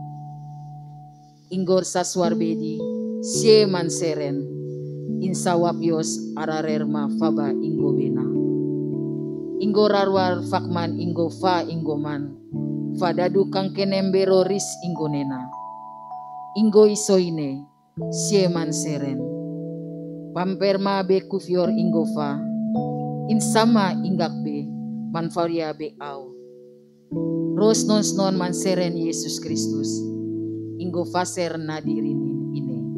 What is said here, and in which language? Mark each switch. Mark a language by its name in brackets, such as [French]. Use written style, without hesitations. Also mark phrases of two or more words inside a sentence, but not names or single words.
[Biak] Ingor saswarbedi sie manseren insawapios ararerma faba ingo bena. Ingo rarwar fakman ingo fa ingoman fadadu kang kenembero ris ingo nena. Ingo isoine sie manseren pamperma be kufior ingo fa insama inggak be manfaria be au. Ros non manseren Yesus Kristus inggo faser nadirin ini.